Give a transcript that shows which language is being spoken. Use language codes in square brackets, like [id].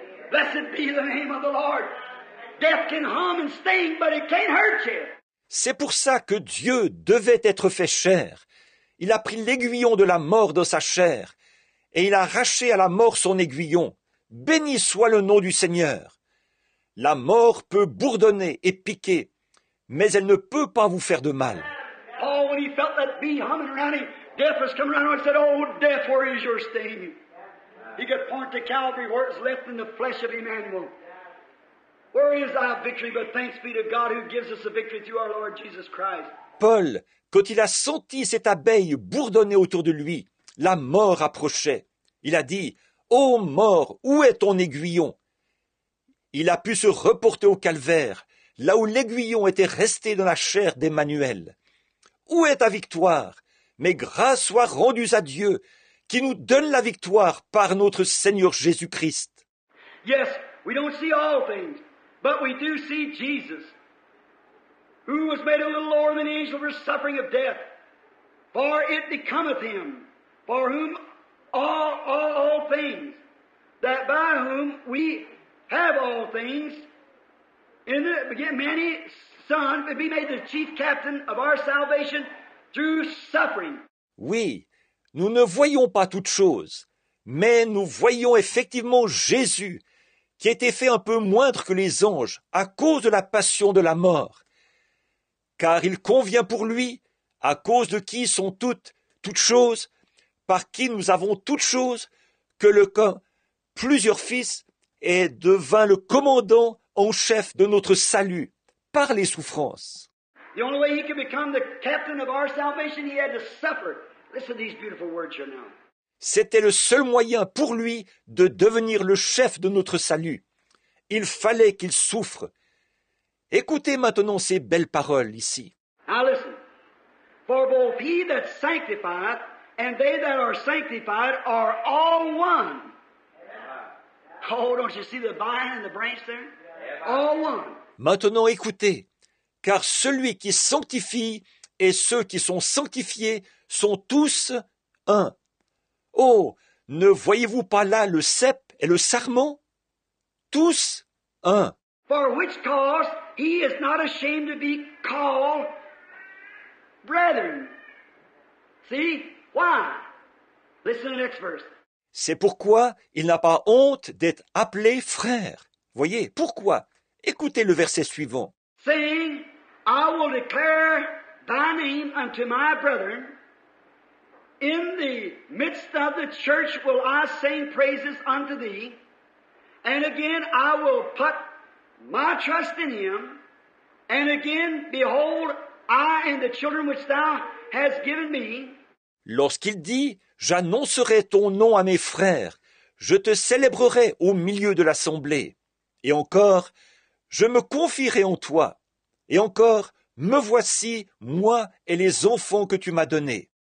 [en] Blessed be the name of the Lord. Death can hum and sting, but it can't hurt you. [fr] C'est pour ça que Dieu devait être fait chair. Il a pris l'aiguillon de la mort dans sa chair, et il a arraché à la mort son aiguillon. Béni soit le nom du Seigneur. La mort peut bourdonner et piquer, mais elle ne peut pas vous faire de mal. [en] Paul, when he felt that bee humming around him, death was coming around him, and said, "Oh, death, where is your sting?" He could point to Calvary where it's left in the flesh of Emmanuel. Where is thy victory? But thanks be to God who gives us the victory through our Lord Jesus Christ. [fr] Paul, quand il a senti cette abeille bourdonner autour de lui, la mort approchait. Il a dit, « Ô mort, où est ton aiguillon ?» Il a pu se reporter au calvaire, là où l'aiguillon était resté dans la chair d'Emmanuel. Où est ta victoire? Mais grâce soit rendue à Dieu, qui nous donne la victoire par notre Seigneur Jésus-Christ. [en] Yes, we don't see all things, but we do see Jesus, who was made a little lower than the angel for suffering of death. For it becometh him, for whom all things, that by whom we have all things, in the many Son, be made the chief captain of our salvation through suffering. [fr] Oui, nous ne voyons pas toutes choses, mais nous voyons effectivement Jésus, qui a été fait un peu moindre que les anges à cause de la passion de la mort. Car il convient pour lui, à cause de qui sont toutes choses, par qui nous avons toutes choses, que plusieurs fils et devint le commandant en chef de notre salut, par les souffrances. [en] The only way he could become the captain of our salvation, he had to suffer. Listen to these beautiful words here now. [fr] C'était le seul moyen pour lui de devenir le chef de notre salut. Il fallait qu'il souffre. Écoutez maintenant ces belles paroles ici. [en] Now listen. For both he that sanctifieth and they that are sanctified are all one. Oh, don't you see the vine and the branch there? All one. [fr] Maintenant écoutez, car celui qui sanctifie et ceux qui sont sanctifiés sont tous un. Oh, ne voyez-vous pas là le cep et le sarment? Tous un. [en] For which cause he is not ashamed to be called brethren. See? Why? Listen to the next verse. [fr] C'est pourquoi il n'a pas honte d'être appelé frère. Voyez, pourquoi? Écoutez le verset suivant. [en] Saying, I will declare thy name unto my brethren. In the midst of the church will I sing praises unto thee. And again I will put my trust in him. And again, behold, I and the children which thou hast given me. [fr] Lorsqu'il dit, j'annoncerai ton nom à mes frères, je te célébrerai au milieu de l'assemblée. Et encore, je me confierai en toi. Et encore, me voici, moi et les enfants que tu m'as donnés.